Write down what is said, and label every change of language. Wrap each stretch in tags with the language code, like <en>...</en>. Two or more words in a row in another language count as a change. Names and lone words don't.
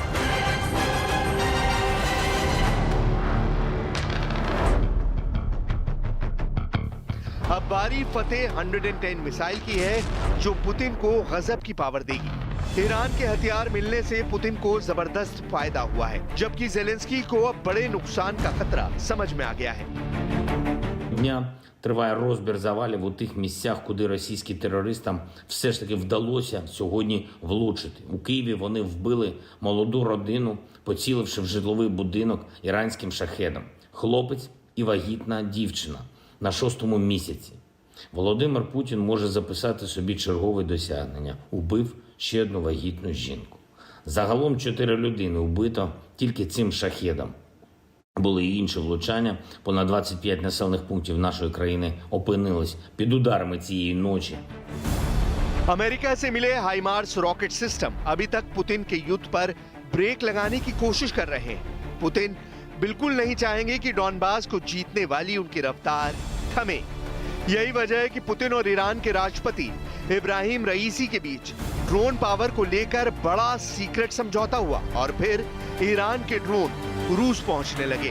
<hi>अब बारी फतेह 110 मिसाइल की है जो पुतिन को गजब की पावर देगी। ईरान के हथियार मिलने से पुतिन को जबरदस्त फायदा हुआ है, जबकि जेलेंस्की को अब बड़े नुकसान का खतरा समझ में आ गया है।</hi> <uk>дня триває розбір завалів у тих місцях, куди російським терористам все ж таки вдалося сьогодні влучити. У Києві вони вбили молоду родину, поціливши в житловий будинок іранським шахедом. Хлопець і вагітна дівчина на 6-му місяці. Володимир Путін може записати собі чергове досягнення. Убив ще одну вагітну жінку. Загалом 4 людини вбито тільки цим шахедом. Були і інші влучання. Понад 25 населених пунктів нашої країни опинились під ударами цієї ночі.</uk> <hi>अमेरिका से मिले हाइमार्स</hi> <en>rocket system</en> <hi>अभी तक पुतिन के युद्ध पर ब्रेक लगाने की कोशिश कर रहे हैं। पुतिन बिल्कुल नहीं चाहेंगे कि डॉनबास को जीतने वाली उनकी रफ्तार थमे। यही वजह है कि पुतिन और ईरान के राष्ट्रपति इब्राहिम रईसी के बीच</hi> <en>drone power</en> <hi>को लेकर बड़ा सीक्रेट समझौता हुआ और फिर ईरान के ड्रोन रूस पहुंचने लगे।</hi>